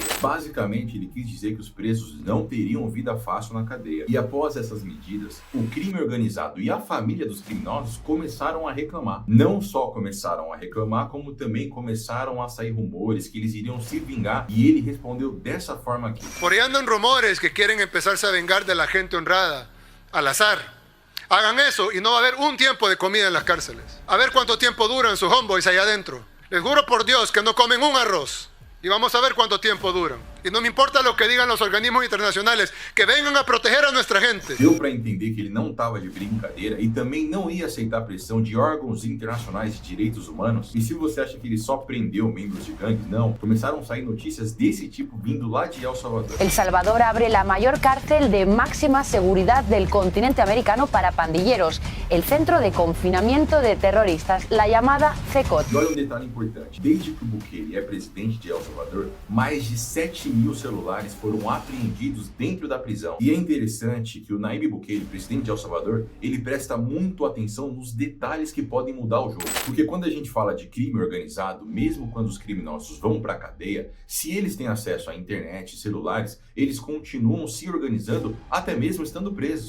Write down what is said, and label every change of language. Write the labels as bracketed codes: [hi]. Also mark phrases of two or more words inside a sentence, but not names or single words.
[pt] Basicamente, ele quis dizer que os presos não teriam vida fácil na cadeia. E após essas medidas, o crime organizado e a família dos criminosos começaram a reclamar. Não só começaram a reclamar, como também começaram a sair rumores que eles iriam se vingar, e ele respondeu dessa forma aqui. [es] Por ahí andan rumores que quieren empezarse a vengar de la gente honrada, al azar. Hagan eso y no va a haber un tiempo de comida en las cárceles. A ver cuánto tiempo duran sus homeboys allá adentro. Les juro por Dios que no comen un arroz. Y vamos a ver cuánto tiempo duran. [pt] E não me importa o que digam os organismos internacionais, que venham a proteger a nossa gente. Deu para entender que ele não estava de brincadeira e também não ia aceitar pressão de órgãos internacionais de direitos humanos. E se você acha que ele só prendeu membros de gangues, não. Começaram a sair notícias desse tipo vindo lá de El Salvador. [es] El Salvador abre la mayor cárcel de máxima seguridad del continente americano para pandilleros, el centro de confinamiento de terroristas, la llamada CECOT. [pt] E olha um detalhe importante. Desde que o Bukele é presidente de El Salvador, mais de 7 20.000 celulares foram apreendidos dentro da prisão. E é interessante que o Nayib Bukele, presidente de El Salvador, ele presta muito atenção nos detalhes que podem mudar o jogo. Porque quando a gente fala de crime organizado, mesmo quando os criminosos vão para a cadeia, se eles têm acesso à internet, celulares, eles continuam se organizando até mesmo estando presos.